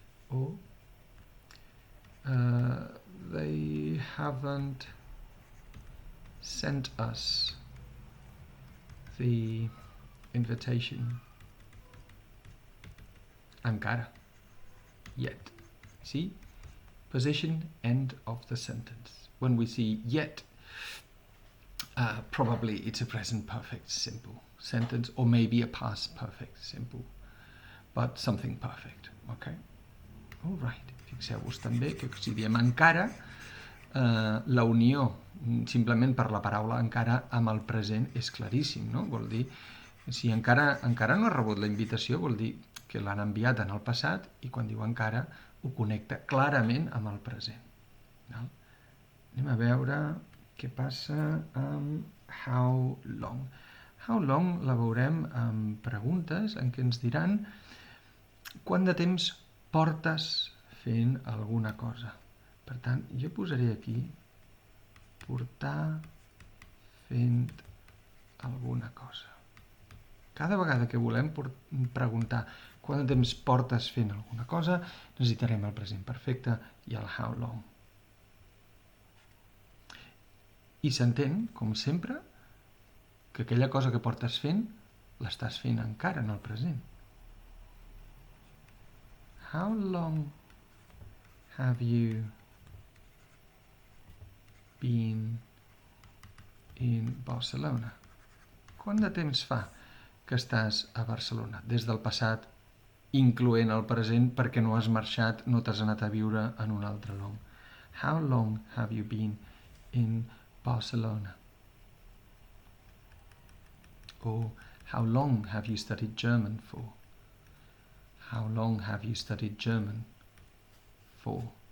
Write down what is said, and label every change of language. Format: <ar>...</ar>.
<en>Or they haven't sent us the invitation</en> <ca>encara,</ca> <en>yet. See? Position, end of the sentence. When we see yet, probably it's a present perfect simple sentence, or maybe a past perfect simple, but something perfect, okay? All right.</en> <ca>Fixeu-vos també que si diem encara, la unió simplement per la paraula encara amb el present és claríssim, no? Vol dir, si encara no ha rebut la invitació, vol dir que l'han enviat en el passat i quan diu encara ho connecta clarament amb el present. Val? Anem a veure què passa amb how long. How long la veurem amb preguntes en què ens diran quant de temps portes fent alguna cosa. Per tant, jo posaré aquí portar fent alguna cosa. Cada vegada que volem preguntar quant de temps portes fent alguna cosa, necessitarem el present perfecte i el how long. I s'entén, com sempre, que aquella cosa que portes fent, l'estàs fent encara en el present.</ca> <en>How long have you been in Barcelona?</en> <ca>Quant de temps fa que estàs a Barcelona? Des del passat, incloent el present, perquè no has marxat, no t'has anat a viure en un altre lloc.</ca> <en>How long have you been in Barcelona? Or how long have you studied German for? How long have you studied German for?</en>